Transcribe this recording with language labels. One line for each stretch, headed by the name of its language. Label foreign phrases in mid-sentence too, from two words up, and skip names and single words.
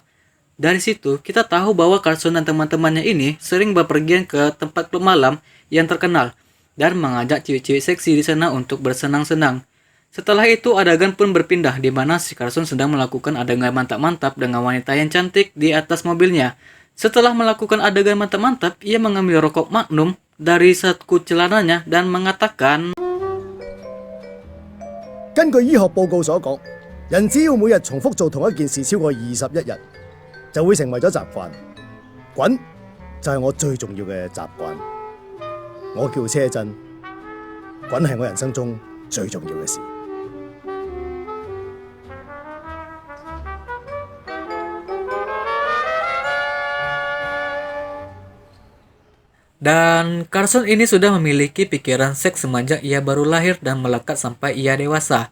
Indonesian: Dari situ, kita tahu bahwa Carson dan teman-temannya ini sering bepergian ke tempat klub malam yang terkenal dan mengajak cewek-cewek seksi di sana untuk bersenang-senang. Setelah itu, adegan pun berpindah di mana si Carson sedang melakukan adegan mantap-mantap dengan wanita yang cantik di atas mobilnya. Setelah melakukan adegan mantap-mantap, ia mengambil rokok Magnum dari saku celananya dan mengatakan,
Cantonese: 根據醫學報告所講，人只要每日重複做同一件事超過21日，就會成為咗習慣。滾就係我最重要嘅習慣。我叫車震，滾係我人生中最重要嘅事。
Indonesian: Dan Carson ini sudah memiliki pikiran seks semenjak ia baru lahir dan melekat sampai ia dewasa.